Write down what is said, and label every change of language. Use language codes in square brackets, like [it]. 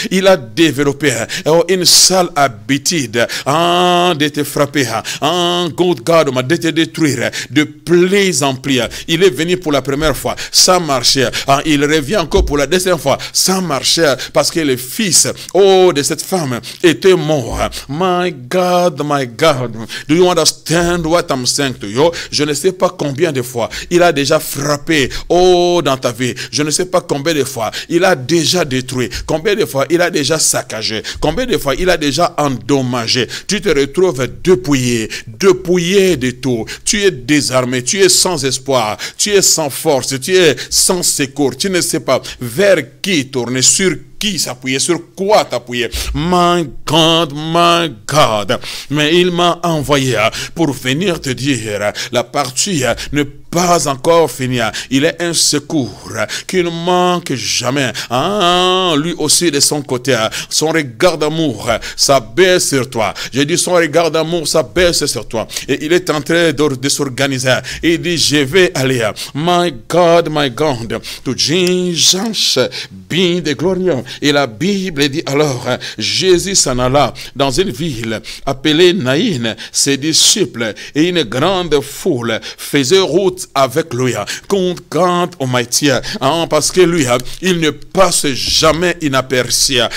[fr] Il a développé une sale habitude de te frapper, de te détruire de plus en plus. Il est venu pour la première fois, ça marchait. Il revient encore pour la deuxième fois, ça marchait, parce que le fils de cette femme était mort. [en] My God, do you understand what I'm saying to you? [fr] Je ne sais pas combien de fois il a déjà frappé dans ta vie. Je ne sais pas combien de fois il a déjà détruit, combien de fois il a déjà saccagé, combien de fois il a déjà endommagé. Tu te retrouves dépouillé de tout. Tu es désarmé, tu es sans espoir, tu es sans force, tu es sans secours. Tu ne sais pas vers qui tourner, sur qui s'appuyer, sur quoi t'appuyer. [en] My God. [fr] Mais il m'a envoyé pour venir te dire, la partie ne pas encore finie. Il est un secours qui ne manque jamais. Lui aussi de son côté, son regard d'amour s'abaisse sur toi. J'ai dit son regard d'amour s'abaisse sur toi. Et il est en train de s'organiser. Il dit, je vais aller. [en] My God, to Jesus be the glory. [fr] Et la Bible dit alors, Jésus s'en alla dans une ville appelée Naïn. Ses disciples et une grande foule faisaient route avec lui. [en] God Almighty, [fr] parce que lui, il ne passe jamais inaperçu.